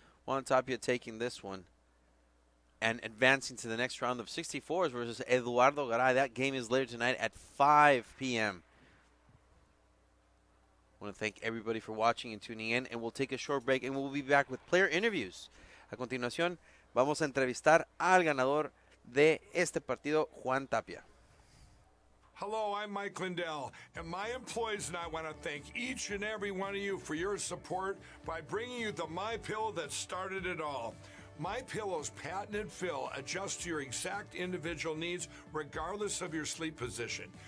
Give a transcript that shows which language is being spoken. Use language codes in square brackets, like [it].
[en] Juan Tapia taking this one and advancing to the next round of 64s versus Eduardo Garay. That game is later tonight at 5 p.m. I want to thank everybody for watching and tuning in, and we'll take a short break, and we'll be back with player interviews. [es] A continuación, vamos a entrevistar al ganador de este partido, Juan Tapia. [en] Hello, I'm Mike Lindell, and my employees and I want to thank each and every one of you for your support by bringing you the MyPillow that started it all. MyPillow's patented fill adjusts to your exact individual needs regardless of your sleep position.